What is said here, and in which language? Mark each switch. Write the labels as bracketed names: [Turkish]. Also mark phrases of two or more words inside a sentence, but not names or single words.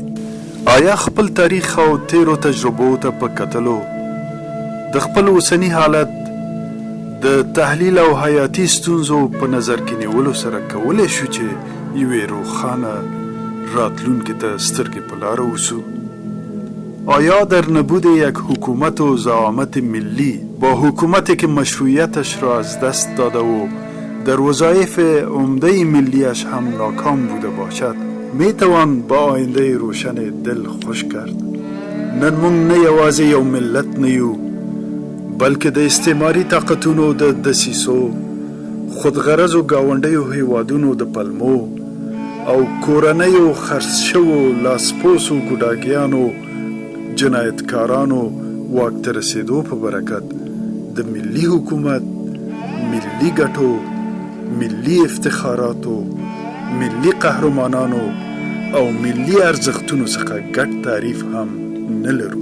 [Pashto] آیا خپل تاریخ او تیرو تجربو ته په کتلو د خپل اوسني حالت د تحلیل او حیاتي ستونزو په نظر کې نیولو سره کولی شو چې یوې روښانه راتلونکي ته سترګې په لاره اوسو؟ [Persian] آیا در نبود یک حکومت و زعامت ملی با حکومتی که مشروعیتش را از دست داده و در وظایف عمده ملیش هم ناکام بوده باشد می توان با آینده روشن دل خوش کرد؟ [Pashto] نن مونږ نه یوازې یو ملت نه یو، بلکې د استعماري طاقتونو د دسیسو، خودغرضو ګاونډیو هیوادونو د پلمو او کورنیو خرڅ شوو لاسپوسو ګوډاګیانو جنایتکارانو واک ته رسېدو په برکت د ملي حکومت، ملي ګټو، ملي افتخاراتو، ملي قهرمانانو او ملي ارزښتونو څخه ګډ تعریف هم نه لرو.